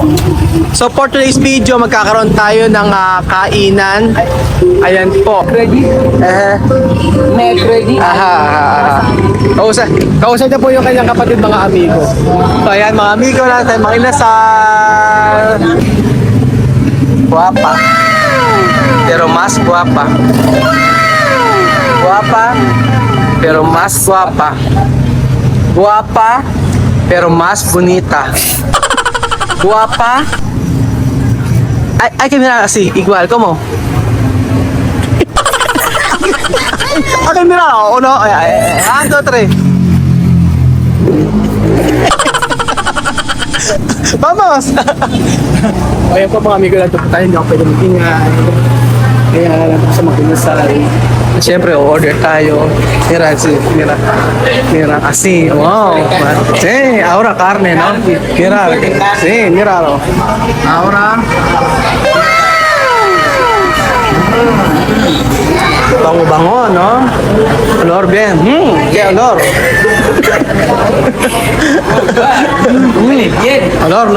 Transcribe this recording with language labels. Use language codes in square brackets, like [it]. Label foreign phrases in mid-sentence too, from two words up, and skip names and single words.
[en] So for today's video, [tl] magkakaroon tayo ng kainan. Ayan po. Ready? Meg ready? Kausap niya po yung kanyang kapatid mga amigo. So ayan mga amigo, lang tayo Mang Inasal. [es] Guapa. Pero mas guapa. Guapa. Pero mas guapa. Guapa. Pero mas bonita. Guapa. Ay que mirar así, igual, ¿cómo? Hay que mirar, ¿o no? 1, 2, 3. Vamos! [tl] Ayan po mga amigo, nato po tayo, hindi ako pwede mag-ingay. Kaya lang po sa Mang Inasal. Siyempre, order tayo. [es] Mira, así. Wow. Sí, ahora carne, ¿no? Mira, sí, míralo. Ahora. Bango-bango, ¿no? Olor bien. ¿Qué olor? Olor, ¿no?